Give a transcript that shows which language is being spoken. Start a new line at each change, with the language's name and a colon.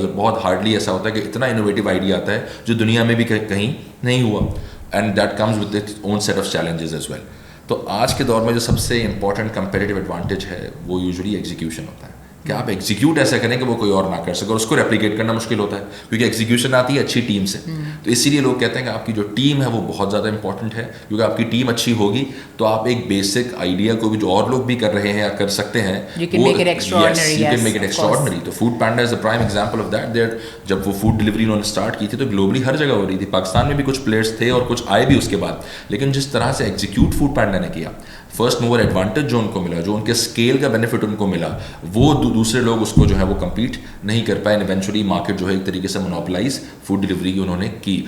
Urdu: اور بہت ہارڈلی ایسا ہوتا ہے کہ اتنا انوویٹیو آئیڈیا آتا ہے جو دنیا میں بھی کہیں نہیں ہوا,
English: And that comes with its own set of challenges as well.
Urdu: تو آج کے دور میں جو سب سے امپورٹنٹ کمپیٹیٹیو ایڈوانٹیج ہے وہ یوزلی ایگزیکیوشن ہوتا ہے, کہ آپ ایگزیکیوٹ ایسا کریں کہ وہ کوئی اور نہ کر سکے, اور اس کو ریپلیکیٹ کرنا مشکل ہوتا ہے کیونکہ ایگزیکیوشن آتی ہے اچھی ٹیم سے. تو اسی لیے لوگ کہتے ہیں کہ آپ کی جو ٹیم ہے وہ بہت زیادہ امپورٹنٹ ہے, کیونکہ آپ کی ٹیم اچھی ہوگی تو آپ ایک بیسک آئیڈیا کو بھی جو اور لوگ بھی کر رہے ہیں یا کر سکتے ہیں,
English: you can make it extraordinary. تو Foodpanda is a prime example of that.
Urdu: جب وہ فوڈ ڈلیوری انہوں نے اسٹارٹ کی تھی تو گلوبلی ہر جگہ ہو رہی تھی, پاکستان میں بھی کچھ پلیئرس تھے اور کچھ آئے بھی اس کے بعد, لیکن جس طرح سے ایگزیکیوٹ فوڈ پینڈا نے کیا, فرسٹ موور ایڈوانٹیج جو ان کو ملا, جو ان کے اسکیل کا بینیفٹ ان کو ملا, وہ دوسرے لوگ اس کو جو ہے وہ کمپیٹ نہیں کر پائے. ایونچولی مارکیٹ جو ہے ایک طریقے سے مونوپلائز فوڈ ڈلیوری کی انہوں نے کی.